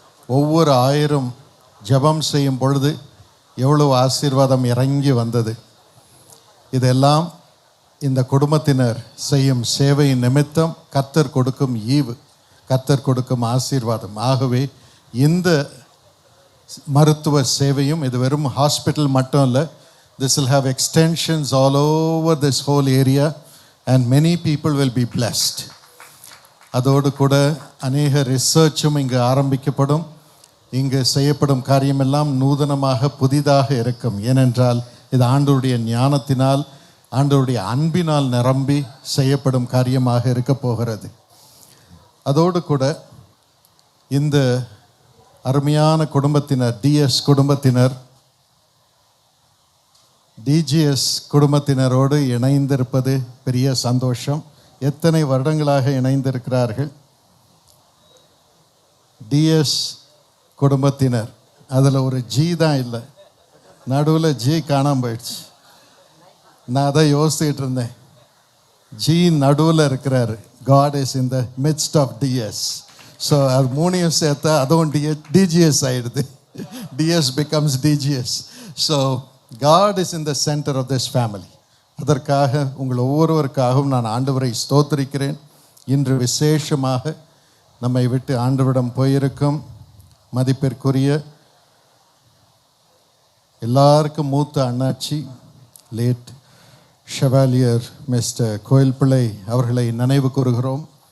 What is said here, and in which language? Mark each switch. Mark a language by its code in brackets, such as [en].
[ta] ஒவ்வொரு 1000 ஜெபம் செய்யும் பொழுது எவ்வளவு ஆசீர்வாதம் இறங்கி வந்தது. இதெல்லாம் இந்த குடும்பத்தினர் செய்யும் சேவை நிமித்தம் கர்த்தர் கொடுக்கும் ஈவு, கர்த்தர் கொடுக்கும் ஆசீர்வாதம். ஆகவே இந்த மருத்துவ சேவையும் இது வெறும் ஹாஸ்பிட்டல் மட்டும் இல்லை. [en] This will have extensions all over this whole area and many people will be blessed. [ta] அதோடு கூட அநேக ரிசர்ச்சும் இங்கு ஆரம்பிக்கப்படும். இங்கு செய்யப்படும் காரியமெல்லாம் நூதனமாக புதிதாக இருக்கும். ஏனென்றால் இது ஆண்டவருடைய ஞானத்தினால் ஆண்டவருடைய அன்பினால் நிரம்பி செய்யப்படும் காரியமாக இருக்க போகிறது. அதோடு கூட இந்த அருமையான குடும்பத்தினர் டிஎஸ் குடும்பத்தினர் டிஜிஎஸ் குடும்பத்தினரோடு இணைந்திருப்பது பெரிய சந்தோஷம். எத்தனை வருடங்களாக இணைந்திருக்கிறார்கள். டிஎஸ் குடும்பத்தினர் அதில் ஒரு ஜி தான் இல்லை, நடுவில் ஜி காணாமல் போயிடுச்சு. நான் அதை யோசிச்சுட்டு இருந்தேன். ஜி நடுவில் இருக்கிறாரு. [en] God is in the midst of DS. So [ta] அது மூணையும் சேர்த்தா அதுவும் DGS ஆயிடுது. [en] DS becomes DGS. So God is in the center of this family. [ta] அதற்காக உங்கள் ஒவ்வொருவருக்காகவும் நான் ஆண்டவரை ஸ்தோத்திரிக்கிறேன். இன்று விசேஷமாக நம்மை விட்டு ஆண்டவரிடம் போயிருக்கும் மதிப்பிற்குரிய எல்லாருக்கும் மூத்த அண்ணாச்சி லேட் ஷெவாலியர் மிஸ்டர் கோயில் பிள்ளை அவர்களை நினைவு கூறுகிறோம்.